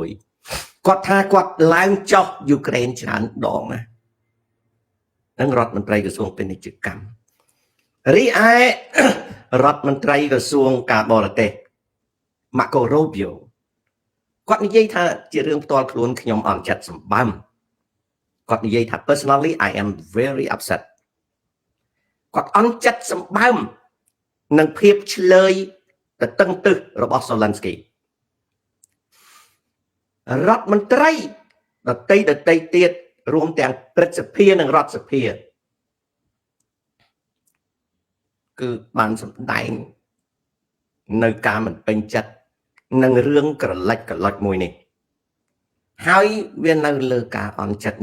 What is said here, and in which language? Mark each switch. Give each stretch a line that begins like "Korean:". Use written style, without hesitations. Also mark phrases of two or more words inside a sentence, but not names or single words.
Khmer: គាត់ថាគាត់ឡើងចុះយូក្រែនច្រើនដងណានឹងរដ្ឋមន្ត្រីក្រសួងពាណិជ្ជកម្មរីឯរដ្ឋមន្ត្រីក្រសួងការបរ ទេស Marco Rubio គាត់និយាយថាជារឿងផ្ទាល់ខ្លួនខ្ញុំអន់ចិត្តសម្បើមគាត់និយាយថា
English: personally I am very upset
Khmer: គាត់អន់ចិត្តសម្បើមនឹងភាពឆ្លើយទៅតឹងទឹះរបស់ Zelensky រដ្ឋមន្ត្រីដតីទៀតរួមទាំងព្រឹទ្ធសភានិងរដ្ឋសភា គឺបានសម្ដែងនៅការមិនពេញចិត្តនឹងរឿងក្រឡិចក្រឡុចមួយនេះហើយវានៅលើការអន់ចិត្ត